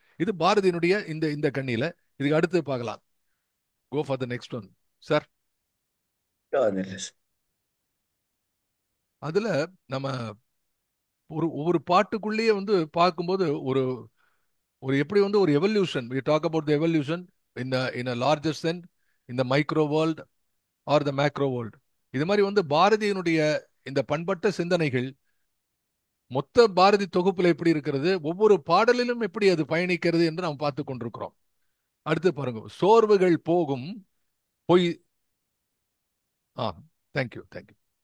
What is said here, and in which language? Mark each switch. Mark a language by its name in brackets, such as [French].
[Tamil] இது பாரதியினுடைய இந்த இந்த கண்ணியில. இதுக்கு அடுத்து பார்க்கலாம். [English] Go for the next one sir. [Tamil] அதுல நம்ம ஒவ்வொரு பாட்டுக்குள்ளேயே பார்க்கும்போது ஒரு ஒரு எப்படி ஒரு evolution. [English] we talk about the evolution in a larger sense, in the micro world or the macro world. [Tamil] இது மாதிரி பாரதியினுடைய இந்த பண்பட்ட சிந்தனைகள் மொத்த பாரதி தொகுப்புல எப்படி இருக்கிறது, ஒவ்வொரு பாடலிலும் எப்படி அது பயணிக்கிறது என்று நாம் பார்த்து கொண்டிருக்கிறோம். அடுத்து பாருங்க. சோர்வுகள் போகும் பொய். Thank you thank you.